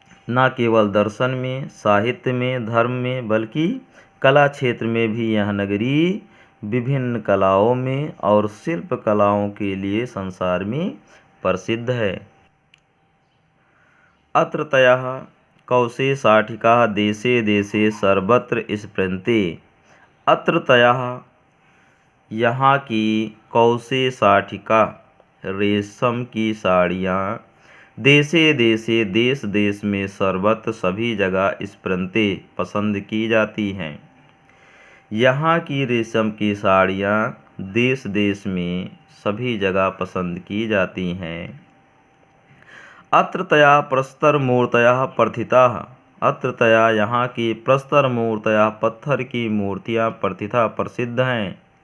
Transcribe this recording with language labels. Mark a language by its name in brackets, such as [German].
[Hindi] न केवल दर्शन में, साहित्य में, धर्म में, बल्कि कला क्षेत्र में भी यह नगरी विभिन्न कलाओं में और शिल्प कलाओं के लिए संसार में प्रसिद्ध है। [Sanskrit] अत्र तयः कौशे शाटिकाः देशे देशे सर्वत्र स्फुरन्ते। अत्र तयः [Hindi] यहाँ की [Sanskrit] कौशे शाटिका [Hindi] रेशम की साड़ियाँ [Sanskrit] देशे देशे [Hindi] देश देश में सर्वत्र सभी जगह स्फुरन्ते पसंद की जाती हैं। यहाँ की रेशम की साड़ियाँ देश देश में सभी जगह पसंद की जाती हैं। [Sanskrit] अत्र तया प्रस्तर मूर्तयः प्रथिताः। अत्र तया [Hindi] यहाँ की [Sanskrit] प्रस्तर मूर्तयः [Hindi] पत्थर की मूर्तियाँ प्रथिता प्रसिद्ध हैं।